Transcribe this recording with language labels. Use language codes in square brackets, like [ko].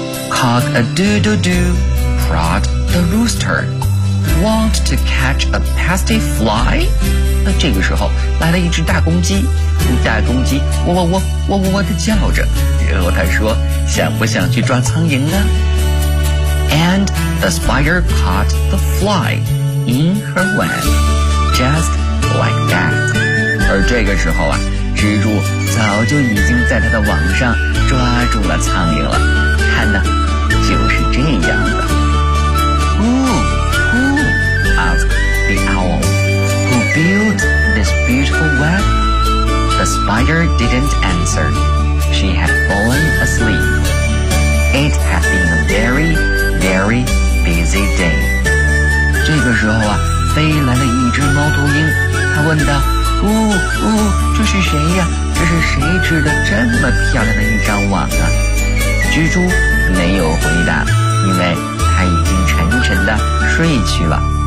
[en] Cock-a-doodle-doo, prod the rooster. Want to catch a pasty fly? [zh] 那这个时候来了一只大公鸡，大公鸡喔喔喔喔喔喔地叫着，然后他说，想不想去抓苍蝇呢？ [en] And the spider caught the fly in her web, just like that. [zh] 而这个时候啊，蜘蛛早就已经在它的网上抓住了苍蝇了。看呢，就是这样的。 [en] Who, who? asked the owl. Who built this beautiful web? The spider didn't answer. She had fallen asleep. It had been a very, very busy day. [zh] 这个时候啊，飞来了一只猫头鹰，它问道：呜呜，这是谁呀？这是谁织的这么漂亮的一张网啊？蜘蛛没有回答，因为它已经沉沉的睡去了。